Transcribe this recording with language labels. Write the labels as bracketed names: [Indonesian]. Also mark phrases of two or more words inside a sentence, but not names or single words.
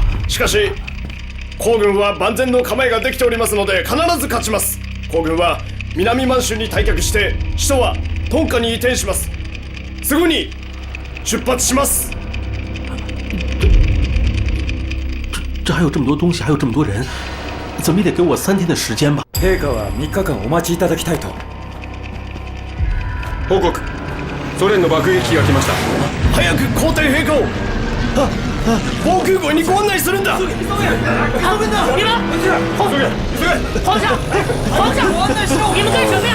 [Japanese] しかし皇軍は万全の構えができておりますので必ず勝ちます。皇軍は南満州に退却して首都はトンカに移転します。すぐに出発します。 [Chinese] 还有这么多东西，还有这么多人，怎么也得给我3天的时间吧。 [Japanese] 陛下は3日間お待ちいただきたいと。報告。ソ連の爆撃機が来ました。早く皇帝陛下を防空壕にご案内するんだ。 [Chinese] 皇上，你们干什么呀？